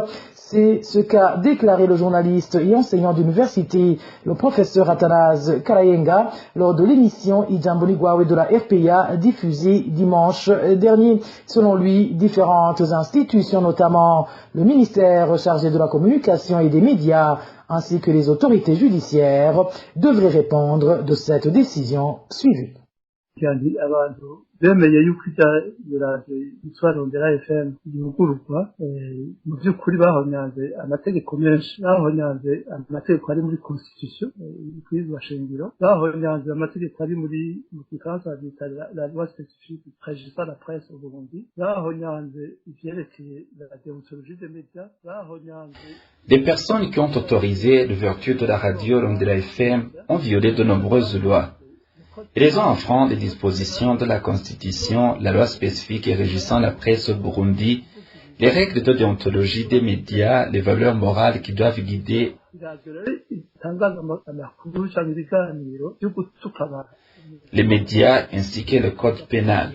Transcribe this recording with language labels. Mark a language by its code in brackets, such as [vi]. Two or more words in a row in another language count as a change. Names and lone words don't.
[fr] C'est ce qu'a déclaré le journaliste et enseignant d'université, le professeur Athanase Karayenga, lors de l'émission Ijamboni Gwawe de la RPA diffusée dimanche dernier. Selon lui, différentes institutions, notamment le ministère chargé de la communication et des médias, ainsi que les autorités judiciaires, devraient répondre de cette décision suivie. [rn] bemeye yuko yitwa Rondela FM yugururwa mu by'ukuri bahonyanze amategeko menshi, bahonyanze amategeko ari muri constitution y'ubwirizwa shingiro, bahonyanze amategeko ari muri mu Gifaransa bita [fr] la loi spécifique régissant la presse au Burundi, [rn] bahonyanze ivyerekeye [fr] la déontologie des médias, [rn] bahonyanze. [fr] Des personnes qui ont autorisé l'ouverture de la radio Rondela FM ont violé de nombreuses lois. Ils ont enfreint les dispositions de la Constitution, la loi spécifique et régissant la presse au Burundi, les règles de déontologie des médias, les valeurs morales qui doivent guider les médias ainsi que le code pénal.